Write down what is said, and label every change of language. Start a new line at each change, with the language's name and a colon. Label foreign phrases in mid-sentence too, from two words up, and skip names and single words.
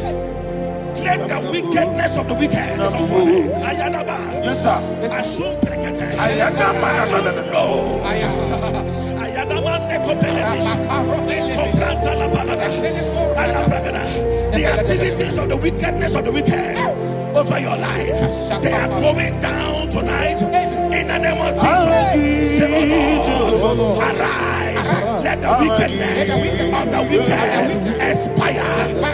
English: Let the wickedness of the wicked come to an end. Ayadaba. Yes, sir. Assume prekete. Ayadaba. No. Ayadaba nekopeletis. Kompranta la balada. Alabragada. The activities of the wickedness of the wicked over your life, they are going down tonight. In the name of Jesus, say, "Oh Lord, arise. Let the wickedness of the wicked expire.